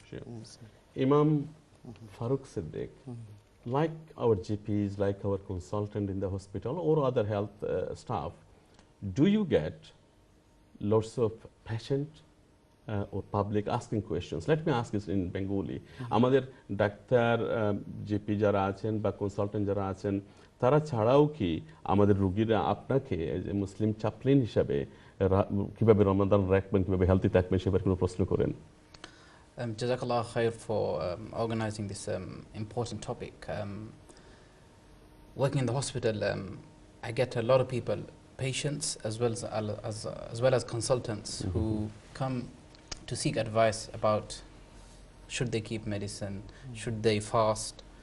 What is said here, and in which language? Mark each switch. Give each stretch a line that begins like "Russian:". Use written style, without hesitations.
English: Sure, sure. Imam Farooq Siddiq, like our GPs, like our consultant in the hospital or other health staff, do you get lots of patient or public asking questions? Let me ask this in Bengali.
Bangla: আমাদের doctor GP যারা আছেন বা consultant যারা আছেন তারা ছাড়াও কি আমাদের রোগীরা আপনাকে যে মুসলিম চাপলিন হিসাবে কিভাবে রমাদান রাখবেন, কিভাবে হেলথি থাকবেন সেবার কোনো প্রশ্ন করেন?
English: Jazakallah khair for organizing this important topic. Working in the hospital, I get a lot of people, patients as well as consultants who come to seek advice about should they keep medicine, should they fast.